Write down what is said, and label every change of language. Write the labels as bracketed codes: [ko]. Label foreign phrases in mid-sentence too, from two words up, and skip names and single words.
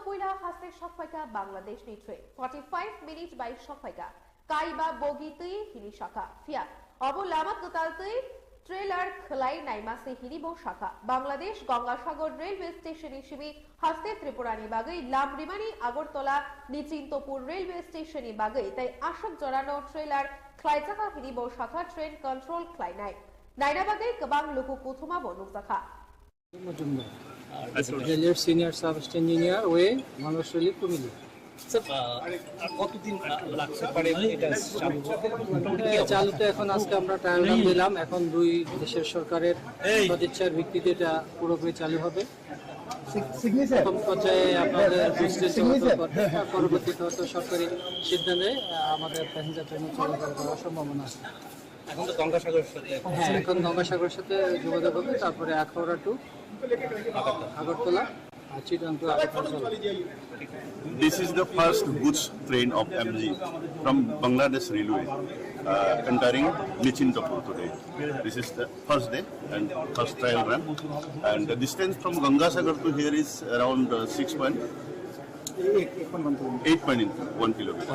[trp] पुइला हास्ते सकफाइका बांग्लादेश नि ट्रेन 45 मिनिट बाय सकफाइका काइबा बोगी तै हिनि शाखा फिया अबो लामात गताल तै ट्रेलर खलाई नाइमासे हिनिबो शाखा बांग्लादेश गंगासागर [en] railway station [trp] हिसेबे हास्ते त्रिपुरानि बागै लामरिमानि आगरतला निचिन्तपुर [en] railway stationni [trp] बागै ताई आशक जरानो ट्रेलर ख्लाइजाखा हिनिबो शाखा [en] train control [trp] ख्लाइनाय नाइनाबागै गोबां लोगो कुथुमाबो नुकसाखा [bn] রেলের [en] senior sub engineer [bn] ওয়ে মানুষলি কুমিল্লা। কতদিন লাগছে পারে এটা চালুতে? এখন আজকে আমরা [en] trial run [bn] দিলাম, এখন দুই দেশের সরকারের সদিচ্ছার ভিত্তিতে এটা পুরোপুরি চালু হবে। প্রথম পর্যায়ে আপনাদের পরবর্তীতে হয়তো সরকারি সিদ্ধান্তে আমাদের [en] passenger train [bn] চালু করার সম্ভাবনা আছে। এখন তো গঙ্গাসাগরের সাথে এখন গঙ্গাসাগরের সাথে যোগাযোগ হবে, তারপরে আখাউড়া টু আগরতলা আর চিটাং টু আগরতলা। [en] This is the first goods train of MG from Bangladesh Railway entering Nichintapur today. This is the first day and first trial run, and the distance from Gangasagar to here is around 8.1 kilometer.